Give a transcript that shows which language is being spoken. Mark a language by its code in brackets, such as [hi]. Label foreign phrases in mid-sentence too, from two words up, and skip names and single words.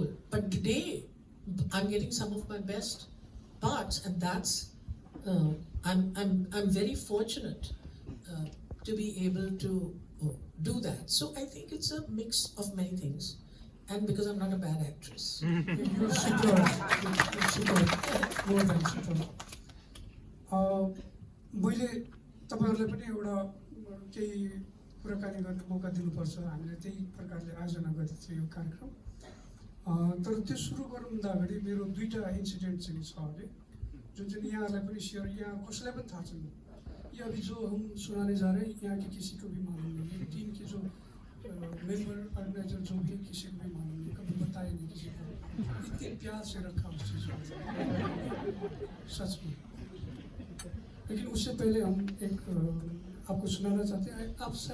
[en] But today, I'm getting some of my best parts, and that's I'm very fortunate to be able to do that. So I think it's a mix of many things, and because I'm not a bad actress. You're super, you're super, more than super. [ne] मैले तपाईँहरूलाई पनि एउटा केही कुराकानी गर्ने मौका दिनुपर्छ. हामीले त्यही प्रकारले आयोजना गरेको थियो यो कार्यक्रम. तर त्यो सुरु गर्नुभन्दा अगाडि मेरो दुईटा इन्सिडेन्ट चाहिँ छ अरे, जुन चाहिँ यहाँहरूलाई पनि सेयर, यहाँ कसैलाई पनि थाहा छैन. [hi] ये अभी जो हम सुनाने जा रहे हैं यहाँ के किसी को भी मालूम नहीं है. टीम के जो मेंबर ऑर्गेनाइजर जो भी, किसी को भी मालूम नहीं, कभी बताया नहीं किसी को. इतने प्यार से रखा उस चीज़ को, सच में. लेकिन उससे पहले हम एक आपको सुनाना चाहते हैं.